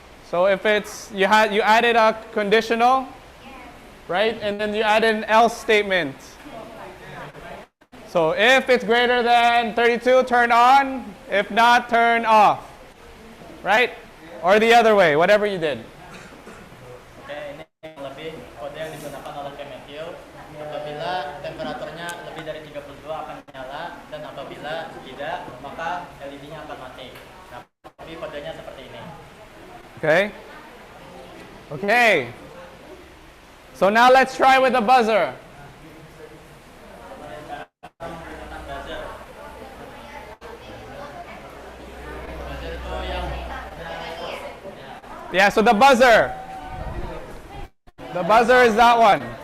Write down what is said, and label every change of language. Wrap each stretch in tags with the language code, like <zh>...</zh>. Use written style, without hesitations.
<en>So if it's you added a conditional, right? And then you added an else statement. So if it's greater than 32, turn on. If not, turn off. Right? Or the other way, whatever you did.</en> <id>Oke, ini yang lebih kode yang digunakan oleh Kemenkeu. Apabila temperaturnya lebih dari 32 akan nyala, dan apabila tidak, maka LED-nya akan mati. Nah, tapi kodenya seperti ini.</id> <en>Okay? Okay. So now let's try with the buzzer. Yeah, so the buzzer. The buzzer is that one.</en>